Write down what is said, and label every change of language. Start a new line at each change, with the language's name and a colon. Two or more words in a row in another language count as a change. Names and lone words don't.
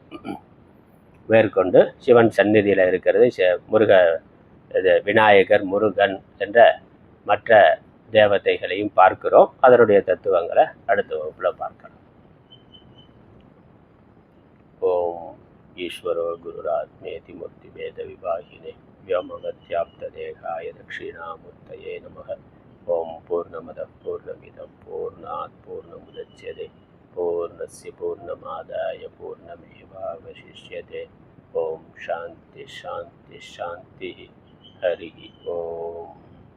Tamil: மேற்கொண்டு சிவன் சந்நிதியில் இருக்கிறது இது விநாயகர், முருகன் என்ற மற்ற தேவதைகளையும் பார்க்கிறோம். அதனுடைய தத்துவங்களை அடுத்த வகுப்புல பார்க்கலாம்.
Sanskrit: ओम् ईश्वरो गुरुरात्मेति मूर्ति भेद विभागिने व्योमवद्व्याप्त देहाय दक्षिणामूर्तये नमः. ओम् पूर्णमदः पूर्णमिदं पूर्णात् पूर्णमुदच्यते पूर्णस्य पूर्णमादाय पूर्णमेवावशिष्यते. ओम् शान्ति शान्ति शान्ति. हरि ओम।